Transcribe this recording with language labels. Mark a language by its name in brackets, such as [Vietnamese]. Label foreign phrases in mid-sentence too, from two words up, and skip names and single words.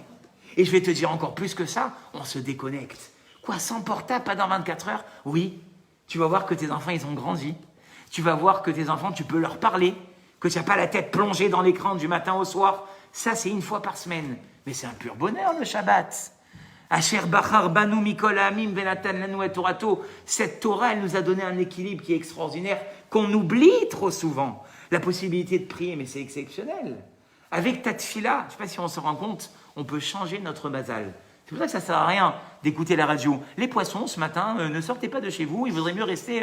[French] Et je vais te dire encore plus que ça, on se déconnecte. Sans portable, pas dans 24 heures? Oui. Tu vas voir que tes enfants, ils ont grandi. Tu vas voir que tes enfants, tu peux leur parler, que tu n'as pas la tête plongée dans l'écran du matin au soir. Ça, c'est une fois par semaine. Mais c'est un pur bonheur, le Shabbat. [Hebrew] אשר בחר בנו מכל העמים ונתן לנו את תורתו. [French] Cette Torah, elle nous a donné un équilibre qui est extraordinaire, qu'on oublie trop souvent. La possibilité de prier, mais c'est exceptionnel. Avec ta tfila, je ne sais pas si on se rend compte, on peut changer notre mazal. C'est pour ça que ça ne sert à rien d'écouter la radio. Les poissons, ce matin, ne sortez pas de chez vous, il vaudrait mieux rester...